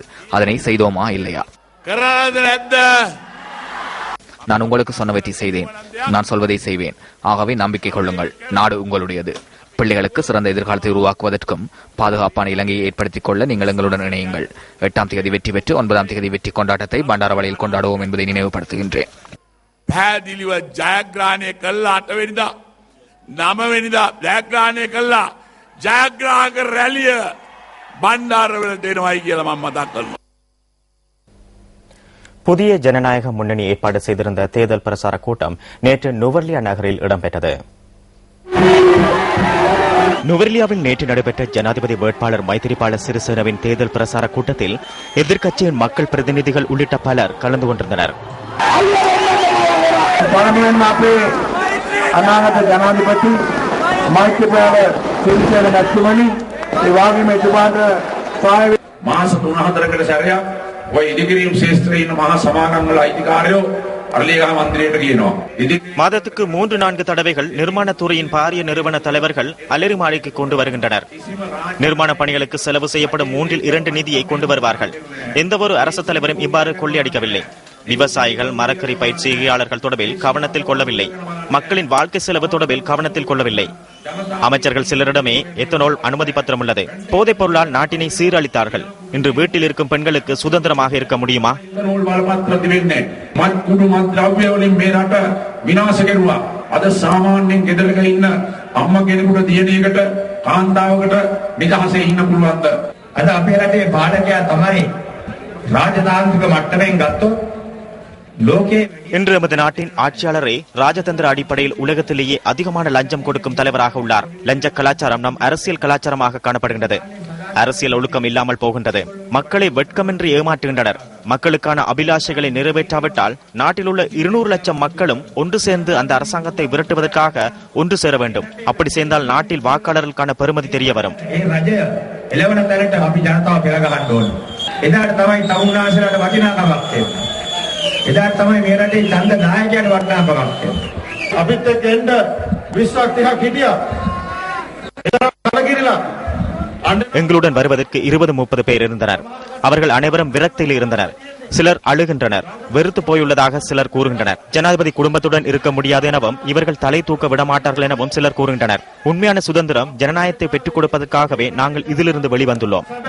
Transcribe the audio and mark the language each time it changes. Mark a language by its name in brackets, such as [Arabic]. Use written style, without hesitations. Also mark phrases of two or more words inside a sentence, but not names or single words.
[Tamil] அதனை செய்தோமா இல்லையா? நான் உங்களுக்கு சொன்னவற்றை செய்தேன். நான் சொல்வதை செய்வேன். ஆகவே நம்பிக்கை கொள்ளுங்கள். நாடு உங்களுடையது. பிள்ளைகளுக்கு சிறந்த எதிர்காலத்தை உருவாக்குவதற்கும் பாதுகாப்பான இலங்கையை ஏற்படுத்திக் கொள்ள நீங்கள் எங்களுடன் இணையுங்கள். 8ஆம் தேதி வெற்றி பெற்று 9ஆம் தேதி வெற்றி கொண்டாட்டத்தை பண்டாரவளையில் கொண்டாடுவோம் என்பதை நினைவுபடுத்துகின்றேன். [Sinhala] පැහැදිලිව ජයග්‍රහණය කළා 8 වෙනිදා 9 වෙනිදා ජයග්‍රහණය කළා ජයග්‍රාහක රැළිය බණ්ඩාරවලට එනවයි කියලා මම මතක් කරනවා. [Tamil] புதிய ஜனநாயக முன்னணி ஏற்பாடு செய்திருந்த தேர்தல் பிரசார கூட்டம் நேற்று நுவர்லியா நகரில் இடம்பெற்றது. நுவர்லியாவில் நேற்று நடைபெற்ற ஜனாதிபதி வேட்பாளர் மைத்திரிபால சிறிசேனவின் தேர்தல் பிரசார கூட்டத்தில் எதிர்க்கட்சியின் மக்கள் பிரதிநிதிகள் உள்ளிட்ட பலர் கலந்து கொண்டிருந்தனர். [Sinhala] අනාගත ජනාධිපති මෛත්‍රීපාල සිරිසේන මැතිතුමනි ඒ වගේම එතුමාට මාස 3-4කට සැරයක් ඔය ඉදිකිරීම් ශාස්ත්‍රයේ ඉන්න මහා සමාගම්වල අයිතිකාරයෝ අරලියගහ මන්දිරයට කියනවා. [Tamil] மாதத்துக்கு 3-4 தடவைகள் நிர்மாணத்துறையின் பாரிய நிறுவன தலைவர்கள் அலரிமாளிக்கு கொண்டு வருகின்றனர். நிர்மாண பணிகளுக்கு செலவு செய்யப்படும் 3/2 நிதியை கொண்டு வருவார்கள். எந்தவொரு அரசு தலைவரும் இவ்வாறு கொள்ளையடிக்கவில்லை. விவசாயிகள், மரக்கறி பயிற்சியாளர்கள் தொடர்பில் கவனத்தில் கொள்ளவில்லை. மக்களின் வாழ்க்கை செலவு தொடர்பில் கவனத்தில் கொள்ளவில்லை. அமைச்சர்கள் சிலரிடமே எத்தனால் அனுமதி பத்திரம் உள்ளது. போதைப் பொருளால் நாட்டினை சீரழித்தார்கள். இன்று வீட்டில் இருக்கும் பெண்களுக்கு சுதந்திரமாக இருக்க முடியுமா? [Sinhala] අද සාමාන්‍යයෙන් ගෙදරක ඉන්න අම්ම කෙනෙකුට දියණියකට කාන්තාවකට නිදහසේ ඉන්න පුළුවන්ද? අද අපේ රටේ පාඩකයා තමයි රාජතාන්ත්‍රික මට්ටමින් ගත්තොත් [Tamil] இன்று எமது நாட்டின் ஆட்சியாளரே ராஜதந்திர அடிப்படையில் உலகத்திலேயே அதிகமான லஞ்சம் கொடுக்கும் தலைவராக உள்ளார். லஞ்ச கலாச்சாரம் நம் அரசியல் கலாச்சாரமாக காணப்படுகின்றது. அரசியல் ஒழுக்கம் இல்லாமல் போகின்றது. மக்களை வெட்கமின்றி ஏமாற்றுகின்றனர். மக்களுக்கான அபிலாஷைகளை நிறைவேற்றாவிட்டால் நாட்டில் உள்ள 200 லட்சம் மக்களும் ஒன்று சேர்ந்து அந்த அரசாங்கத்தை விரட்டுவதற்காக ஒன்று சேர வேண்டும். அப்படி சேர்ந்தால் நாட்டில் வாக்காளர்களுக்கான பெருமதி தெரிய வரும். [Sinhala] එදාට තමයි මේ රටේ ඡන්ද නායකයන්ට වටිනාකමක් තියෙන්නේ. අපිත් එක්ක එන්න 20ක් 30ක් හිටියා. එදා කලකිරිලා [Tamil] எங்களுடன் வருவதற்கு 20-30 பேர் இருந்தனர். அவர்கள் அனைவரும் விரக்தியில் இருந்தனர். சிலர் அழுகின்றனர். வெறுத்து போயுள்ளதாக சிலர் கூறுகின்றனர். ஜனாதிபதி குடும்பத்துடன் இருக்க முடியாது எனவும் இவர்கள் தலை தூக்க விடமாட்டார்கள் எனவும் சிலர் கூறுகின்றனர். உண்மையான சுதந்திரம் ஜனநாயகத்தை பெற்றுக் கொடுப்பதற்காகவே நாங்கள் இதிலிருந்து வெளிவந்துள்ளோம்.